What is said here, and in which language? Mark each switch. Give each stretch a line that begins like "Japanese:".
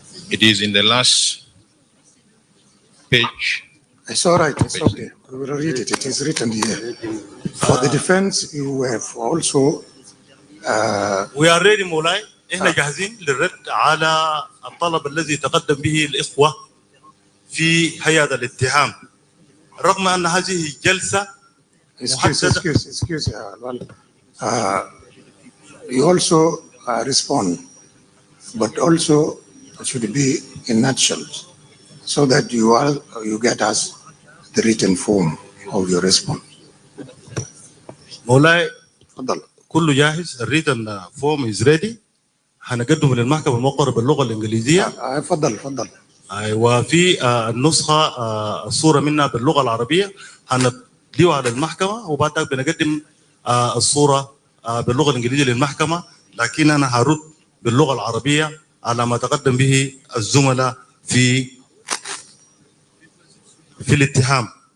English: It is in the last page. It's all right. It's okay. We will read it. It is written here. For the defense, you have also. We are ready, مولاي.
Arabic: إحنا جاهزين للرد على الطلب الذي تقدم به الإخوة في هيئة الاتهام. رغم أن هذه جلسة محددة.
English: Excuse. You also respond, but also it should be in nutshell, so that you get us the written form of your response.
Arabic: مولاي كله جاهز.
English: الريتن form is ready.
Arabic: هنقدمه للمحكمة الموقرة باللغة الإنجليزية. اتفضل. وفي النسخة الصورة منها باللغة العربية هنديها على المحكمة، وبعد ذلك بنقدم الصورة باللغة الإنجليزية للمحكمة، لكن أنا هرد باللغة العربية على ما تقدم به الزملاء في الاتهام.